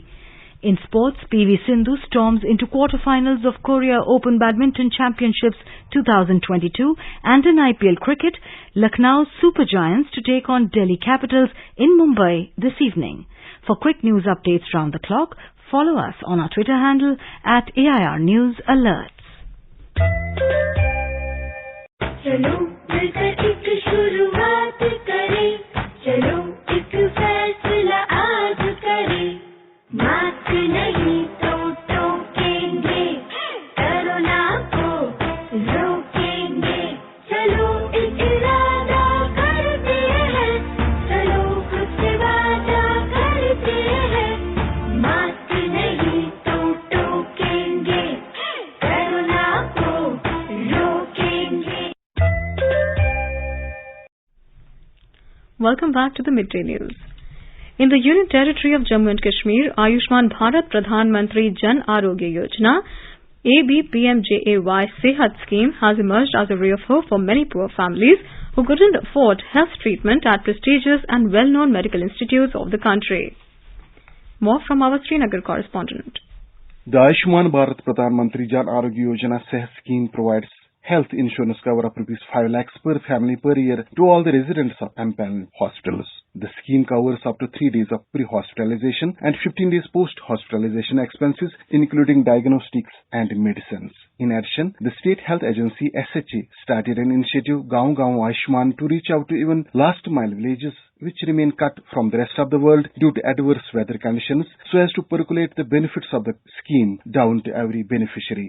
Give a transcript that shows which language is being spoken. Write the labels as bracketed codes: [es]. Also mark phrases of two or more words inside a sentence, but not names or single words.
[en] In sports, PV Sindhu storms into quarterfinals of Korea Open Badminton Championships 2022, and in IPL cricket, Lucknow Super Giants to take on Delhi Capitals in Mumbai this evening. For quick news updates round the clock, follow us on our Twitter handle at AIR News Alerts. [hi] चलो मिलकर एक शुरुआत करें, चलो एक फैसला आज करें, मास्क नहीं तो टोकेंगे, कोरोना को रोकेंगे, चलो एक इरादा करते हैं, चलो खुद से वादा करते हैं, मास्क नहीं तो टोकेंगे, कोरोना को रोकेंगे. [en] Welcome back to the Midday News. In the Union Territory of Jammu and Kashmir, Ayushman Bharat Pradhan Mantri Jan Arogya Yojana ABPMJAY Sehat scheme has emerged as a ray of hope for many poor families who couldn't afford health treatment at prestigious and well-known medical institutes of the country. More from our Srinagar correspondent. The Ayushman Bharat Pradhan Mantri Jan Arogya Yojana Sehat scheme provides health insurance cover of Rs 5 lakhs per family per year to all the residents of MPAN hospitals. The scheme covers up to 3 days of pre-hospitalization and 15 days post-hospitalization expenses, including diagnostics and medicines. In addition, the State Health Agency SHA started an initiative Gaon Gaon Ayushman to reach out to even last-mile villages which remain cut from the rest of the world due to adverse weather conditions, so as to percolate the benefits of the scheme down to every beneficiary.